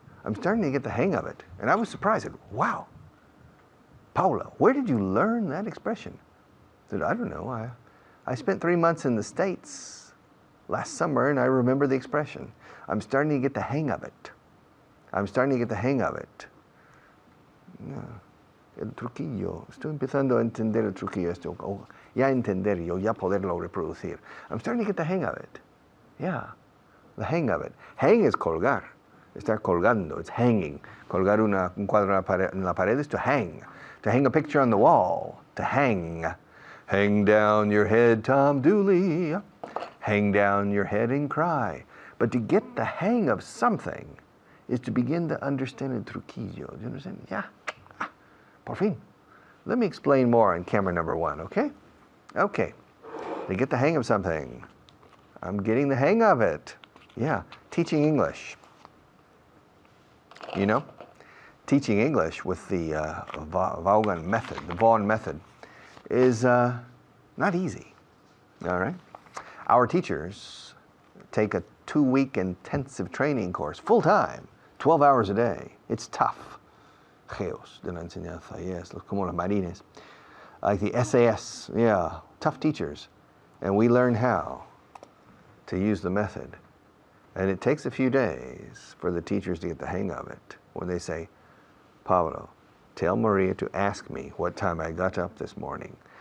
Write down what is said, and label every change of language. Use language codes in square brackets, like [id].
[en] I'm starting to get the hang of it. And I was surprised. I said, wow, Paula, where did you learn that expression? I said, I don't know. I spent 3 months in the States last summer, and I remember the expression. I'm starting to get the hang of it. I'm starting to get the hang of it. [es] El truquillo. Estoy empezando a entender el truquillo. Ya entender yo, ya poderlo reproducir. [en] I'm starting to get the hang of it. Yeah, the hang of it. Hang is colgar. [es] Estar colgando. [en] It's hanging. [es] Colgar un cuadro en la pared [en] is to hang. To hang a picture on the wall. To hang. Hang down your head, Tom Dooley. Hang down your head and cry. But to get the hang of something is to begin to understand el truquillo. Do you understand? Yeah. [es] Por fin. [en] Let me explain more on camera number 1, okay? Okay. To get the hang of something. I'm getting the hang of it. Yeah. Teaching English. You know? Teaching English with the Vaughan method, the Vaughan method, is not easy. All right? Our teachers take a 2-week intensive training course, full time, 12 hours a day. It's tough. [es] Geos de la enseñanza, [en] yes, [es] como los marines. [en] Like the SAS, yeah, tough teachers. And we learn how to use the method. And it takes a few days for the teachers to get the hang of it. When they say, Pablo, tell Maria to ask me what time I got up this morning.